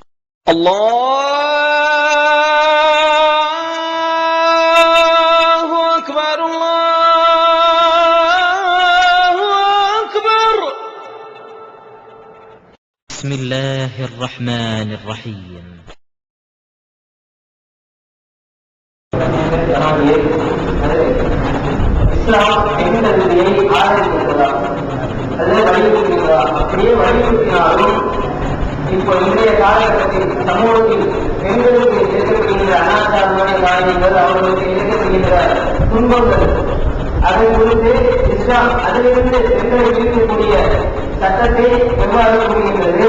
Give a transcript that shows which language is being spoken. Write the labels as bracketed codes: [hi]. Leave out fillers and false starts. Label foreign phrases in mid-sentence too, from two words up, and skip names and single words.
[ar] الله أكبر الله أكبر. بسم الله الرحمن الرحيم. [ta] இஸ்லாம் எந்த விதியை ஆதரிக்கிறதா அல்லது வலியுறுத்துகிறதா? அப்படியே வலியுறுத்தினாலும் இப்போ இன்றைய காலகட்டத்தில் சமூகத்தில் பெண்களுக்கு எதிர்க்கப்படுகின்ற அனாச்சாரமான காரியங்கள், அவர்களுக்கு எதிர்க்கப்படுகின்ற துன்பங்கள், அதை குறித்து இஸ்லாம் அதிலிருந்து பெண்களை விடுவிக்கக்கூடிய சட்டத்தை எவ்வாறு கூறுகின்றது?